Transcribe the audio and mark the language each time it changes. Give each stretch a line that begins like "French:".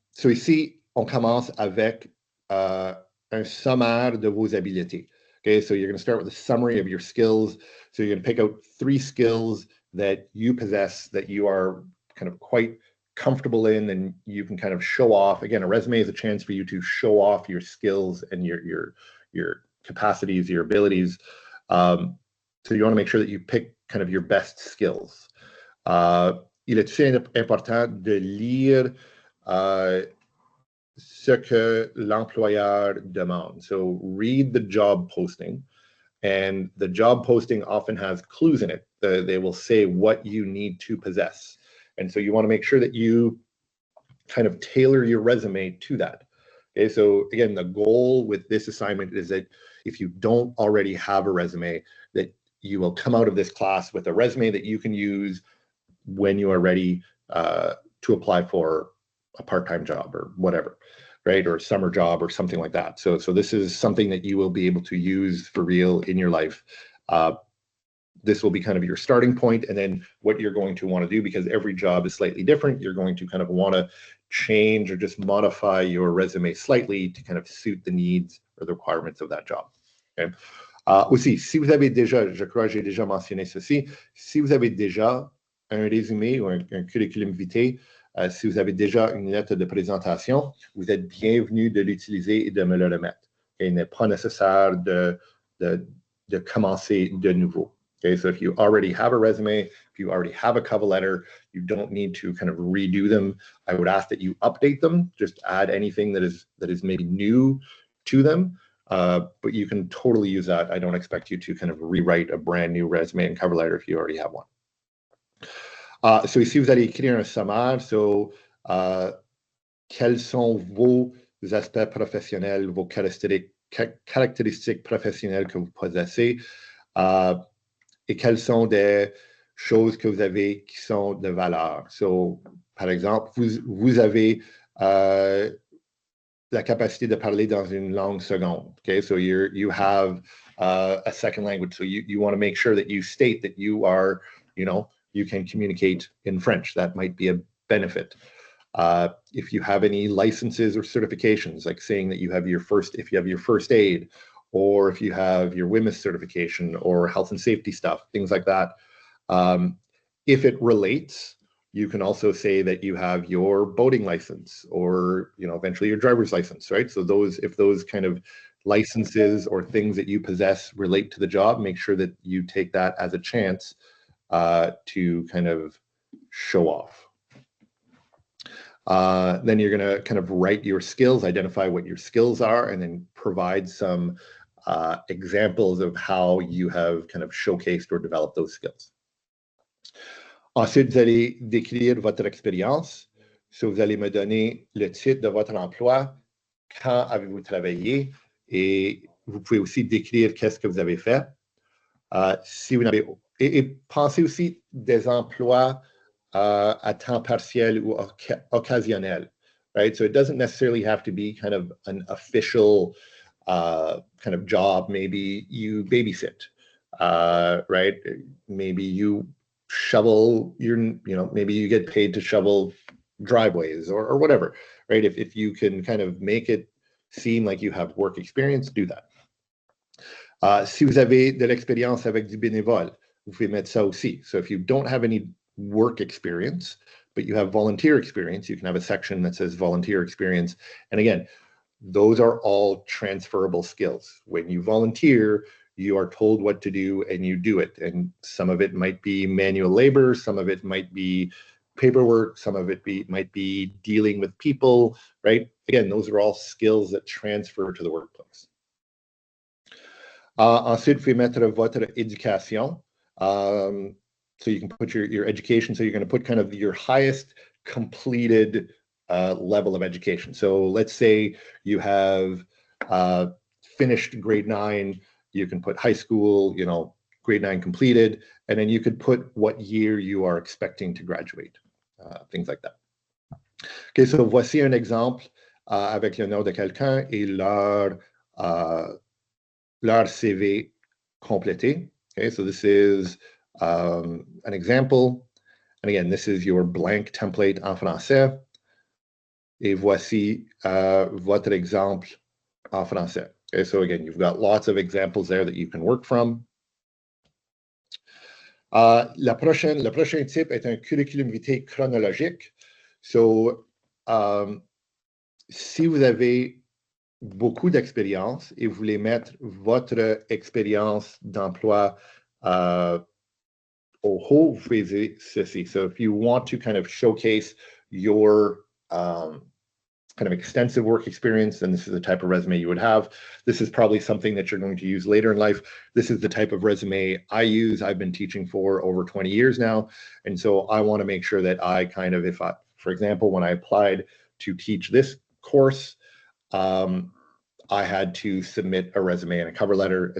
French: So ici, on commence avec un sommaire de vos habiletés.
English: Okay, so you're going to start with a summary of your skills. So you're going to pick out 3 skills that you possess that you are kind of quite comfortable in and you can kind of show off. Again, a resume is a chance for you to show off your skills and your capacities, your abilities. So you want to make sure that you pick kind of your best skills.
French: Il est très important de lire ce que l'employeur demande.
English: So read the job posting, and the job posting often has clues in it. They will say what you need to possess. And so you want to make sure that you kind of tailor your resume to that. Okay, so again, the goal with this assignment is that if you don't already have a resume, that you will come out of this class with a resume that you can use when you are ready to apply for a part-time job or whatever, right? Or a summer job or something like that. So this is something that you will be able to use for real in your life. This will be kind of your starting point, and then what you're going to want to do, because every job is slightly different, you're going to kind of want to change or just modify your resume slightly to kind of suit the needs or the requirements of that job. Okay.
French: Aussi, si vous avez déjà, je crois que j'ai déjà mentionné ceci, si vous avez déjà un résumé ou un curriculum vitae, si vous avez déjà une lettre de présentation, vous êtes bienvenu de l'utiliser et de me le remettre. Okay. Il n'est pas nécessaire de commencer de nouveau.
English: Okay, so if you already have a resume, if you already have a cover letter, you don't need to kind of redo them. I would ask that you update them, just add anything that is maybe new to them, but you can totally use that. I don't expect you to kind of rewrite a brand new resume and cover letter if you already have one.
French: So ici, vous allez écrire un sommaire. So, quels sont vos aspects professionnels, vos caractéristiques professionnelles que vous possessez? Et quelles sont des choses que vous avez qui sont de valeur. So, par exemple, vous avez la capacité de parler dans une langue seconde.
English: Okay, so you have a second language. So you want to make sure that you state that you are, you can communicate in French. That might be a benefit. If you have any licenses or certifications, like saying that you have if you have your first aid, or if you have your WMIS certification or health and safety stuff, things like that. If it relates, you can also say that you have your boating license or, eventually your driver's license, right? So if those kind of licenses or things that you possess relate to the job, make sure that you take that as a chance to kind of show off. Then you're going to kind of write your skills, identify what your skills are, and then provide some examples of how you have kind of showcased or developed those skills.
French: Ensuite, vous allez décrire votre expérience. So, vous allez me donner le titre de votre emploi, quand avez-vous travaillé, et vous pouvez aussi décrire qu'est-ce que vous avez fait. Si vous n'avez et pensez aussi des emplois à temps partiel ou occasionnel,
English: right? So it doesn't necessarily have to be kind of an official kind of job. Maybe you babysit, right? Maybe you shovel maybe you get paid to shovel driveways or whatever, right? If you can kind of make it seem like you have work experience, do that.
French: Si vous avez de l'expérience avec du bénévole, vous pouvez mettre ça aussi.
English: So if you don't have any work experience, but you have volunteer experience, you can have a section that says volunteer experience. And again, those are all transferable skills. When you volunteer, you are told what to do and you do it. And some of it might be manual labor, some of it might be paperwork, some of it might be dealing with people, right? Again, those are all skills that transfer to the workplace.
French: Ensuite, vous pouvez mettre votre éducation.
English: So you can put your education. So you're going to put kind of your highest completed level of education. So let's say you have finished grade 9. You can put high school, grade 9 completed, and then you could put what year you are expecting to graduate, things like that. Okay, so
French: voici un exemple avec le nom de quelqu'un et leur CV complété.
English: Okay, so this is an example. And again, this is your blank template
French: en français. Et voici votre exemple en français.
English: Okay, so again, you've got lots of examples there that you can work from.
French: Le prochain type est un curriculum vitae chronologique. So, si vous avez beaucoup d'expérience et vous voulez mettre votre expérience d'emploi au haut, vous faisiez ceci.
English: So if you want to kind of showcase your kind of extensive work experience, then this is the type of resume you would have. This is probably something that you're going to use later in life. This is the type of resume I use. I've been teaching for over 20 years now. And so I want to make sure that I kind of, for example, when I applied to teach this course, I had to submit a resume and a cover letter.